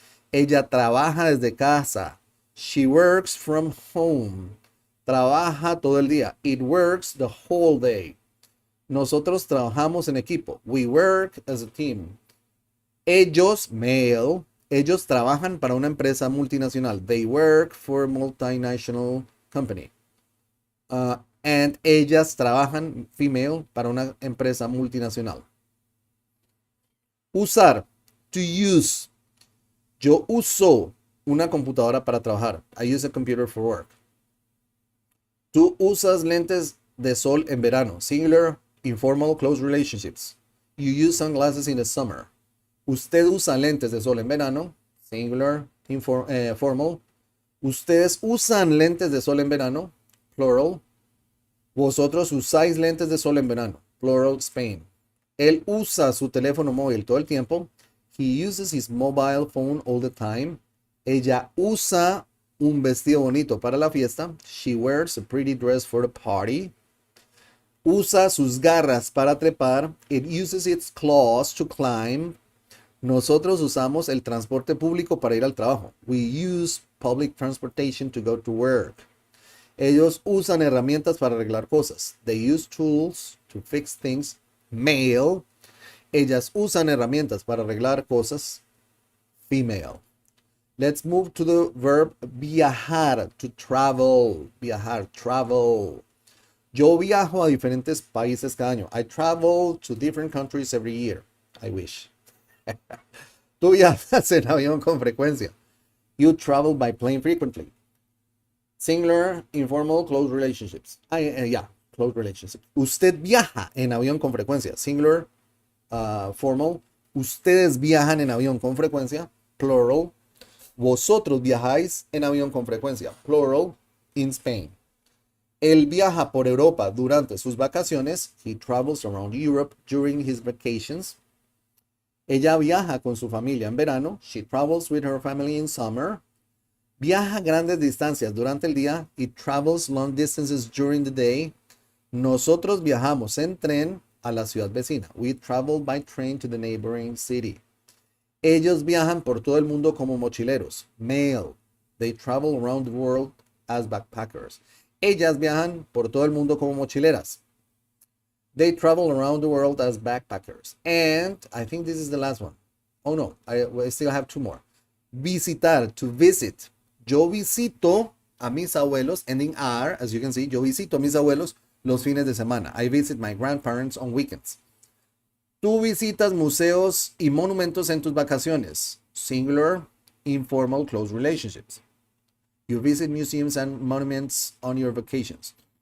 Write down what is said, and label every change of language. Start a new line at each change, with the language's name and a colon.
Spanish: Ella trabaja desde casa.
English: She works from home.
Spanish: Trabaja todo el día.
English: It works the whole day.
Spanish: Nosotros trabajamos en equipo.
English: We work as a team.
Spanish: Ellos, male, ellos trabajan para una empresa multinacional.
English: They work for a multinational company.
Spanish: And ellas trabajan, female, para una empresa multinacional. Usar,
English: to use.
Spanish: Yo uso una computadora para trabajar.
English: I use a computer for work.
Spanish: Tú usas lentes de sol en verano.
English: Singular, informal, close relationships. You use sunglasses in the summer.
Spanish: Usted usa lentes de sol en verano.
English: Singular, formal.
Spanish: Ustedes usan lentes de sol en verano. Plural. Vosotros usáis lentes de sol en verano.
English: Plural, Spain.
Spanish: Él usa su teléfono móvil todo el tiempo.
English: He uses his mobile phone all the time.
Spanish: Ella usa un vestido bonito para la fiesta.
English: She wears a pretty dress for the party.
Spanish: Usa sus garras para trepar.
English: It uses its claws to climb.
Spanish: Nosotros usamos el transporte público para ir al trabajo.
English: We use public transportation to go to work.
Spanish: Ellos usan herramientas para arreglar cosas.
English: They use tools to fix things. Male.
Spanish: Ellas usan herramientas para arreglar cosas.
English: Female. Let's move to the verb viajar, to travel. Viajar, travel.
Spanish: Yo viajo a diferentes países cada año.
English: I travel to different countries every year. I wish.
Spanish: Tú viajas en avión con frecuencia.
English: You travel by plane frequently. Singular, informal, close relationships. Close relationships.
Spanish: Usted viaja en avión con frecuencia.
English: Singular, formal.
Spanish: Ustedes viajan en avión con frecuencia. Plural. Vosotros viajáis en avión con frecuencia.
English: Plural, in Spain.
Spanish: Él viaja por Europa durante sus vacaciones.
English: He travels around Europe during his vacations.
Spanish: Ella viaja con su familia en verano.
English: She travels with her family in summer.
Spanish: Viaja grandes distancias durante el día.
English: It travels long distances during the day.
Spanish: Nosotros viajamos en tren a la ciudad vecina.
English: We travel by train to the neighboring city.
Spanish: Ellos viajan por todo el mundo como mochileros.
English: Male. They travel around the world as backpackers.
Spanish: Ellas viajan por todo el mundo como mochileras.
English: They travel around the world as backpackers. And I think this is the last one. Oh no, I still have two more. Visitar, to visit.
Spanish: Yo visito a mis abuelos,
English: ending R, as you can see.
Spanish: Yo visito a mis abuelos los fines de semana.
English: I visit my grandparents on weekends.
Spanish: Tú visitas museos y monumentos en tus vacaciones.
English: Singular, informal, close relationships. You visit museums and monuments on your vacations.